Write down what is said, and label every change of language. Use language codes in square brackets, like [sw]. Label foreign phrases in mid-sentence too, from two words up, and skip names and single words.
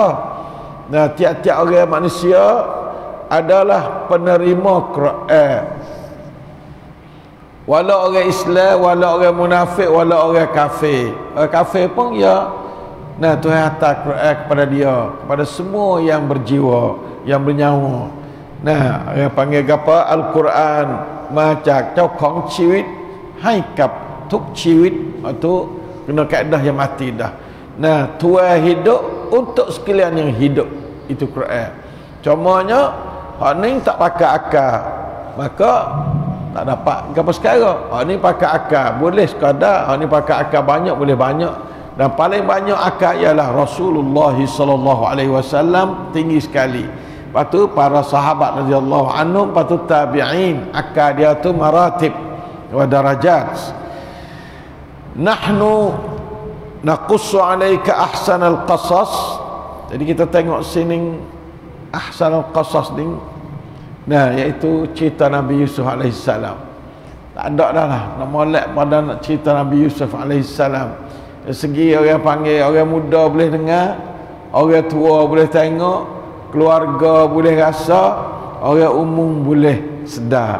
[ms] Tiap-tiap orang manusia adalah penerima Quran. Walau orang Islam, walau orang munafik, walau orang kafir. Orang kafir pun ya. Tuhan hantar Quran kepada dia, kepada semua yang berjiwa, yang bernyawa. Yang panggil apa? Al-Quran [th] มาจากเจ้าของชีวิตให้กับทุกชีวิต [ms] itu kena kaedah yang mati dah. Tuhan hidup untuk sekalian yang hidup, itu Quran. Cumanya hak ni tak pakai akal, maka tak dapat apa sekarang. Hak ni pakai akal boleh sekadar, hak ni pakai akal banyak boleh banyak. Dan paling banyak akal ialah Rasulullah [ar] صلى الله عليه وسلم, [ms] tinggi sekali. Lepas tu para sahabat [ar] رضي الله عنهم, [ms] lepas tu tabi'in, akal dia tu [ar] مراتب ودرجات. نحن نقص عليك أحسن القصص. [ms] Jadi kita tengok sini [ar] أحسن القصص [ms] ni, iaitu cerita Nabi Yusuf [ar] عليه السلام. [ms] Tak ada dah lah nak molek pada nak cerita Nabi Yusuf [ar] عليه السلام. [ms] Dari segi orang panggil, orang muda boleh dengar, orang tua boleh tengok, keluarga boleh rasa, orang umum boleh sedar.